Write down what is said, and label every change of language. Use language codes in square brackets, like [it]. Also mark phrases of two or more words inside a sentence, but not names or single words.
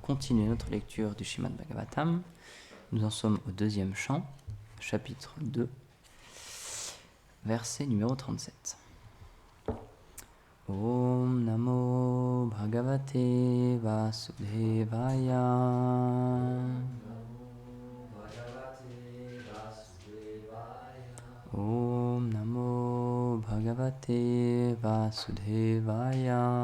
[fr] continuer notre lecture du Srimad Bhagavatam. Nous en sommes au deuxième chant, chapitre 2, verset numéro 37. [sa] ॐ नमो भगवते वासुदेवाय. ॐ नमो भगवते वासुदेवाय.